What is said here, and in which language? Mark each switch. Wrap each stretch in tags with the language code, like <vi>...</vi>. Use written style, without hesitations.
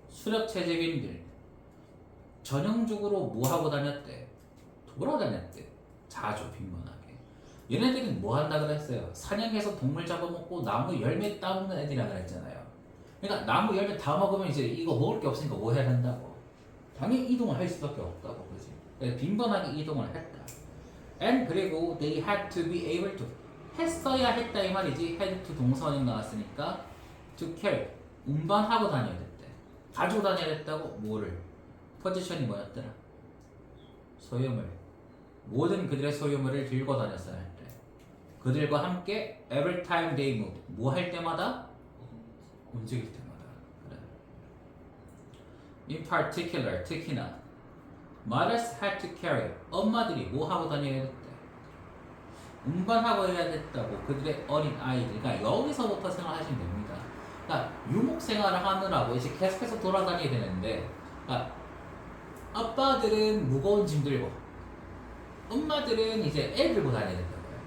<ko>수렵체제빈들. 전형적으로 뭐 하고 다녔대? 돌아다녔대. 자주 빈번하게. 얘네들은 뭐 한다 그랬어요? 사냥해서 동물 잡아먹고 나무 열매 따먹는 애들이라 그랬잖아요. 그러니까 나무 열매 다 먹으면 이제 이거 먹을 게 없으니까 뭐 해야 된다고? 당연히 이동을 할 수밖에 없다고, 그지? 빈번하게 이동을 했다.</ko> <en>And</en> <ko>그리고</ko> <en>they had to be able to,</en> <ko>했어야 했다 이 말이지.</ko> <en>had to</en> <ko>동사원이 나왔으니까</ko> <en>to carry,</en> <ko>운반하고 다녀야 됐대. 가지고 다녀야 됐다고. 뭐를? 포지션이 뭐였더라? 소유물. 모든 그들의 소유물을 들고 다녔어야 할 때. 그들과 함께</ko> <en>every time they moved.</en> <ko>뭐 할 때마다? 움직일 때마다. 그래.</ko> <en>In particular,</en> <ko>특히나</ko> <en>mothers had to carry.</en> <ko>엄마들이 뭐 하고 다녀야 됐대? 운반하고 해야 됐다고. 그들의 어린 아이들. 그러니까 여기서부터 생각하시면 됩니다. 그러니까 유목 생활을 하느라고 이제 계속해서 돌아다녀야 되는데, 그러니까 아빠들은 무거운 짐 들고, 엄마들은 이제 애 들고 다녀야 된다고요.</ko>